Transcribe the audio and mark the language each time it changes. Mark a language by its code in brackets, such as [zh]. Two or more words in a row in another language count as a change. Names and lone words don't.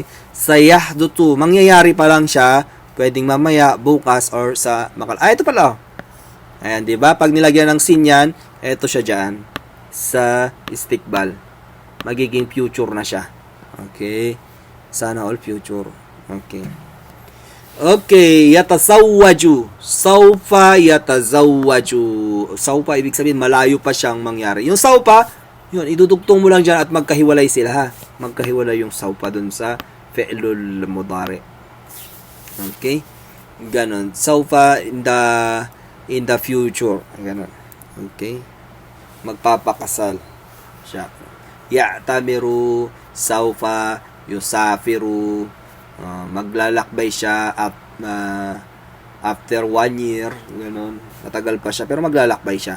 [tl] Sa yahdutu, mangyayari pa lang siya, pwedeng mamaya, bukas, or sa ito pala. Ayan, di ba? Pag nilagyan ng sin yan, ito siya dyan. Sa istiqbal. Magiging future na siya. Okay? Sana all future. Okay. Okay, yatasawwaju. [ar] سوف يتزوج. [tl] Sawfa, ibig sabihin, malayo pa siyang mangyari. Yung sawfa, yun, idudugtong mo lang dyan at magkahiwalay sila, ha? Magkahiwalay yung sawfa dun sa [ar] فعل المضارع. [tl] Okay? Ganon. Sawfa [en] in the future. [tl] Ganon. Okay? Magpapakasal siya. [ar] يعتمر سوف يسافر, [tl] maglalakbay siya [en] after 1 year, [tl] gano'n. Matagal pa siya, pero maglalakbay siya.